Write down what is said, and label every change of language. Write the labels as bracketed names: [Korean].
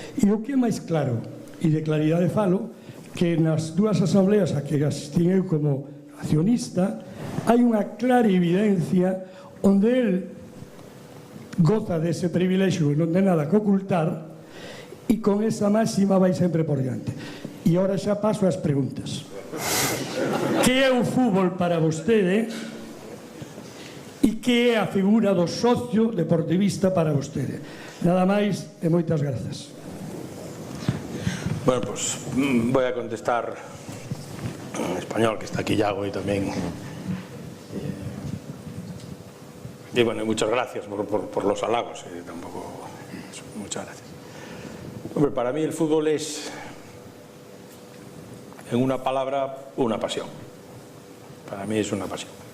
[Galician] E o que é máis claro, e de claridade falo, que nas dúas asambleas a que asistí eu como accionista, hai unha clara evidencia onde el goza dese privilexio e non ten nada que ocultar, e con esa máxima vai sempre por diante. E agora xa paso ás preguntas. Que é o fútbol para vostede e que é a figura do socio deportivista para vostede? Nada máis e moitas grazas. [Spanish] Bueno, pues voy a contestar en español, que está aquí Iago y también. Y bueno, muchas gracias por los halagos. Tampoco, muchas gracias. Hombre, para mí el fútbol es, en una palabra, una pasión. Para mí es una pasión.